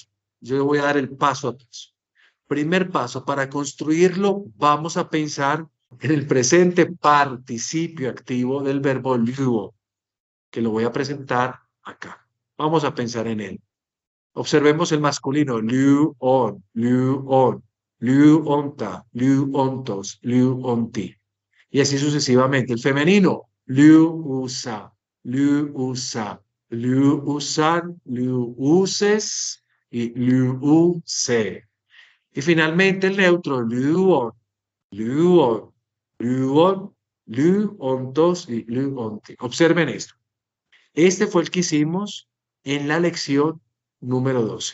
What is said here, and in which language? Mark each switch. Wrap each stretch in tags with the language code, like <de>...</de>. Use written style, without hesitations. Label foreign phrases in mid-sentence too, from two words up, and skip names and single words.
<es>Yo voy a dar el paso a paso. Primer paso, para construirlo, vamos a pensar en el presente participio activo del verbo luo, que lo voy a presentar acá. Vamos a pensar en él. Observemos el masculino,</es> <el>λύων, λύων, λύοντα, λύοντος, λύοντι.</el> <es>Y así sucesivamente. El femenino,</es> <el>λύουσα, λύουσα, λύουσαν, λυούσης καὶ λυούσῃ.</el> <es>Y finalmente el neutro,</es> <el>λῦον, λῦον, λῦον, λύοντος</el> <es>y luonti. Observen esto. Este fue el que hicimos en la lección número 12.</es>